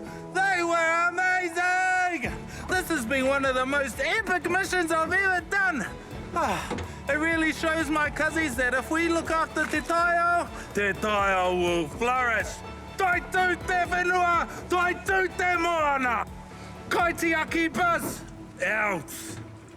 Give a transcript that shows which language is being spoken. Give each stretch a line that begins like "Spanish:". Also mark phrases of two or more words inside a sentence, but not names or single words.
English: They were amazing! This has been one of the most epic missions I've ever done. It really shows my cousins that if we look after
Māori: te taiao
English: will flourish.
Māori: Toi tū te whenua, toi tū te moana. Kai te aki bus, out.